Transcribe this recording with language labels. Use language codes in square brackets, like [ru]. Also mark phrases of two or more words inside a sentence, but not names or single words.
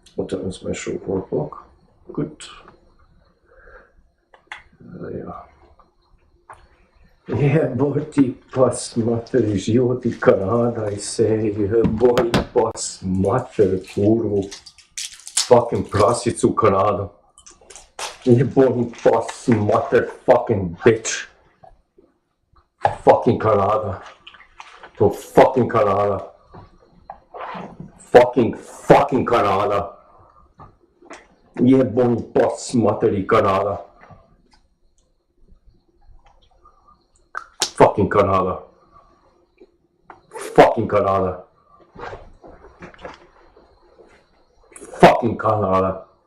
[en] time special 4 o'clock. Good. [sr] Ja. Jeboti pas mater, život i Kanada i se jeboj pas mater, kurvu. Fucking prasicu u Kanadu. Jeboj pas mater, [en] fucking bitch. Fucking Kanada. To fucking Kanada. Fucking Kanada. [sr] Jeboj pas mater i Kanada. [en] Fucking Kanada. Fucking Kanada. Fucking Kanada.